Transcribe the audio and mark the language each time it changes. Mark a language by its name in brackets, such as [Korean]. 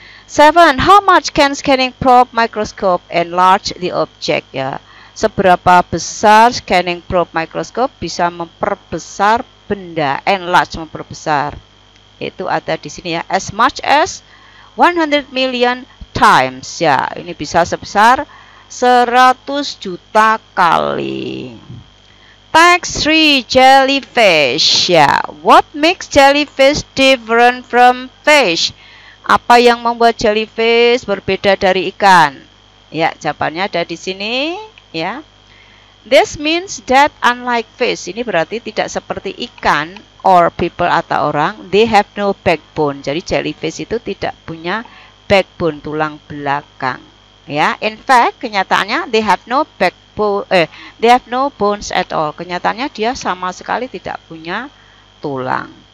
[English] 7, how much can scanning probe microscope enlarge the object? [Indonesian] Ya, seberapa besar scanning probe microscope bisa memperbesar benda, enlarge, memperbesar. Itu ada di sini ya, [English] as much as 100 million times. [Indonesian] Ya, ini bisa sebesar 100 juta kali. [English] Text 3, jellyfish. Ya, what makes jellyfish different from fish? [Indonesian] Apa yang membuat jellyfish berbeda dari ikan? Ya, jawabannya ada di sini ya. [English] This means that unlike fish, [Indonesian] ini berarti tidak seperti ikan [English] or people [Indonesian] atau orang, [English] they have no backbone. [Indonesian] Jadi jellyfish itu tidak punya backbone, tulang belakang. [English] Ya, in fact, kenyataannya they have no they have no bones at all. [Indonesian] Kenyataannya dia sama sekali tidak punya tulang.